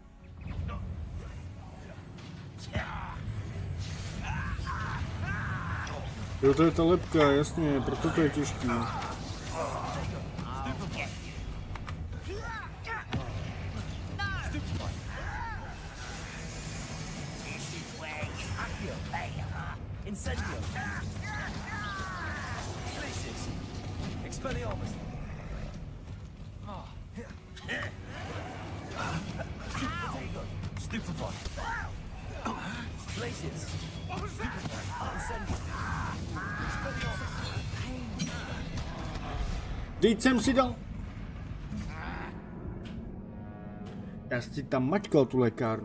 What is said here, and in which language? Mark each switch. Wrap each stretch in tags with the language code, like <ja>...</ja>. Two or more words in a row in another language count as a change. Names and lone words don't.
<cs>Jo, to je ta lepka, jasně, proto to je těžký. Incendio. Places. Expelliarmus. Stupefy. Places. Incendio. Expelliarmus. Teď jsem si dal. Já si tam mačkal tu lékárnu.</cs>